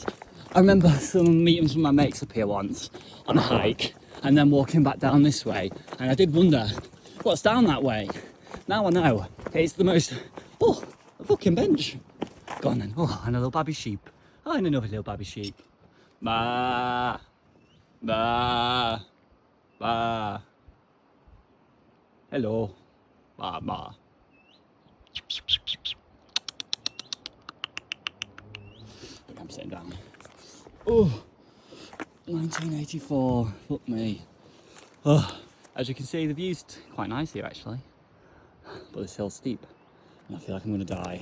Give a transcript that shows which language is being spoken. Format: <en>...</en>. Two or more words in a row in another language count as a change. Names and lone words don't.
<en>I remember some meetings with my mates up here once on a hike and then walking back down this way, and I did wonder what's down that way. Now I know, it's the most, oh, a fucking bench. Go on then, oh, and a little baby sheep. Oh, and another little baby sheep. Ba, ba, ba. Hello, ba, ba. Look, I'm sitting down. Oh, 1984, fuck me. Oh, as you can see, the view's quite nice here actually, but this hill's steep and I feel like I'm gonna die.</en>